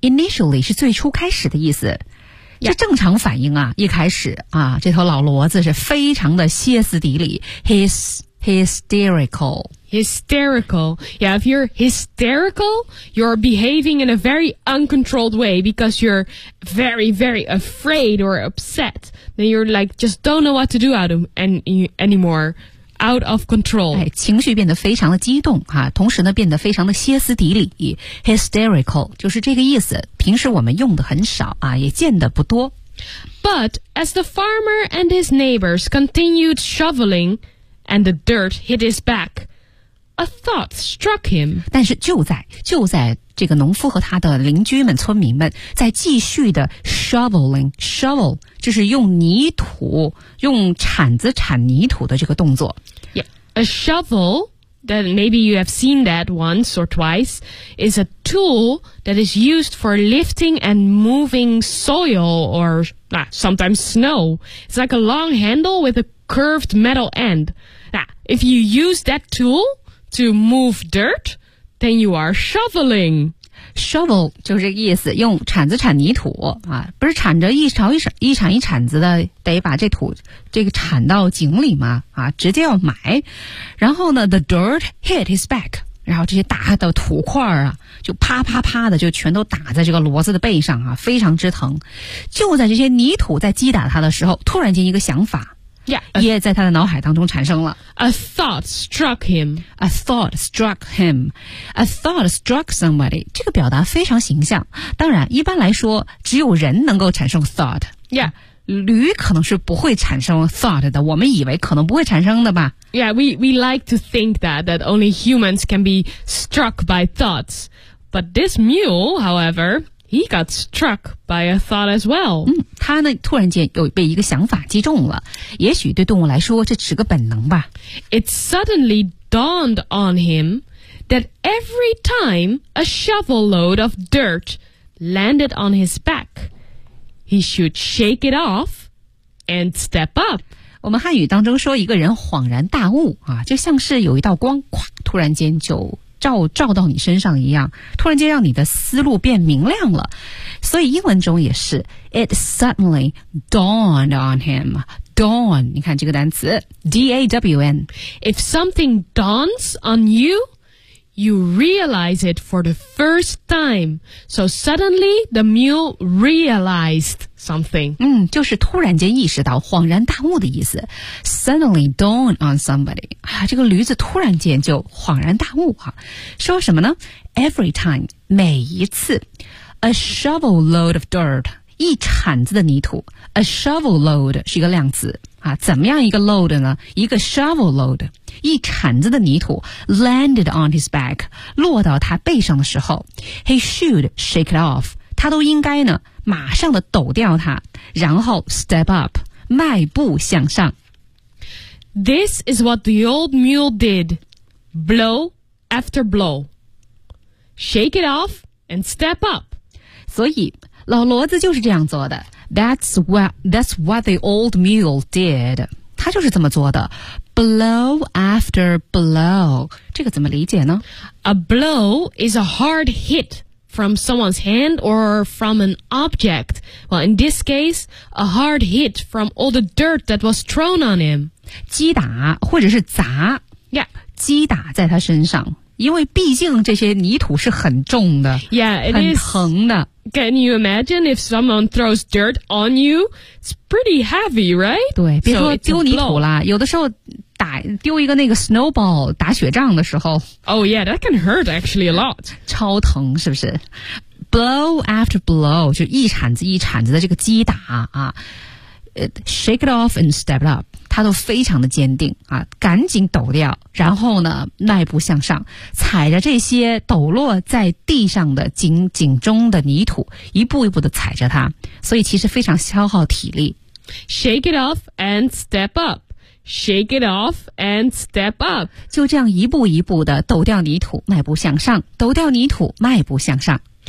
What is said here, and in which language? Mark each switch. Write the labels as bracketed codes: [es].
[zh] Initially 是最初开始的意思，这正常反应啊，一开始啊，这头老骡子是非常的歇斯底里， hysterical. [en] Hysterical. Yeah, if you're hysterical, you're behaving in a very uncontrolled way because you're very, very afraid or upset. Then you're like, just don't know what to do out of anymore. Out of control. [zh] 哎，情绪变得非常的激动啊，同时呢变得非常的歇斯底里。 Hysterical, 就是这个意思，平时我们用的很少啊，也见得不多。 [en] But as the farmer and his neighbors continued shoveling and the dirt hit his back,A thought struck him. [zh] 但是就在这个农夫和他的邻居们、村民们在继续的 shoveling 就是用泥土、用铲子铲泥土的这个动作。 [en] Yeah, a shovel, that maybe you have seen that once or twice, is a tool that is used for lifting and moving soil or sometimes snow. It's like a long handle with a curved metal end. If you use that tool,To move dirt, then you are shoveling. [zh] Shovel 就是这个意思，用铲子铲泥土啊，不是铲着一铲一铲一铲子的，得把这土这个铲到井里吗？啊，直接要埋。然后呢 ， [en] the dirt hit his back， [zh] 然后这些大的土块啊，就啪啪啪的就全都打在这个骡子的背上啊，非常之疼。就在这些泥土在击打他的时候，突然间一个想法。 [en] Yeah, [zh] 也在他的脑海当中产生了。 [en] A thought struck him. A thought struck him. A thought struck somebody. [zh] 这个表达非常形象。当然，一般来说，只有人能够产生 thought. [en] Yeah. [zh] 驴可能是不会产生 thought 的，我们以为可能不会产生的吧。 [en] Yeah, we like to think that only humans can be struck by thoughts. But this mule, however... He got struck by a thought as well. [zh] 他呢突然间又被一个想法击中了。也许对动物来说这是个本能吧。 [en] It suddenly dawned on him that every time a shovel load of dirt landed on his back, he should shake it off and step up. [zh] 我们汉语当中说一个人恍然大悟啊，就像是有一道光哗突然间就照到你身上一样，突然间让你的思路变明亮了。所以英文中也是 [en] It suddenly dawned on him. [zh] Dawn, 你看这个单词 D-A-W-N. [en] If something dawns on you, you realize it for the first time. So suddenly the mule realized something. [zh] 就是突然间意识到，恍然大悟的意思。 [en] Suddenly dawn on somebody. [zh] 这个驴子突然间就恍然大悟啊。说什么呢？ [en] Every time, [zh] 每一次。 [en] A shovel load of dirt, [zh] 一铲子的泥土。 [en] A shovel load [zh] 是一个量词。啊，怎么样一个 load 呢？一个 shovel load， 一铲子的泥土 [en] landed on his back， [zh] 落到他背上的时候 ， [en] he should shake it off， [zh] 他都应该呢，马上的抖掉它，然后 [en] step up， [zh] 迈步向上。 [en] This is what the old mule did, blow after blow, shake it off and step up。 [zh] 所以老骡子就是这样做的。 [en] That's what the old mule did. [zh] 他就是这么做的。 [en] Blow after blow. [zh] 这个怎么理解呢？ [en] A blow is a hard hit from someone's hand or from an object. Well, in this case, a hard hit from all the dirt that was thrown on him. [zh] 击打或者是砸。 [en] Yeah. [zh] 击打在他身上。因为毕竟这些泥土是很重的 [en] yeah, [zh] 很疼的。 [en] Can you imagine if someone throws dirt on you? It's pretty heavy, right? [zh] 对，别说丢泥土啦，有的时候丢一个那个 snowball, 打雪仗的时候。 [en] Oh yeah, that can hurt actually a lot. [zh] 超疼是不是？ [en] Blow after blow, [zh] 就一铲子一铲子的这个击打啊。 [en] Shake it off and step it up. [zh] 他都非常的坚定啊，赶紧抖掉，然后呢迈步向上，踩着这些抖落在地上的井中的泥土，一步一步的踩着它，所以其实非常消耗体力。 [en] Shake it off and step upShake it off and step up. [zh] 就这样一步一步的抖掉泥土，迈步向上，抖掉泥土，迈步向上。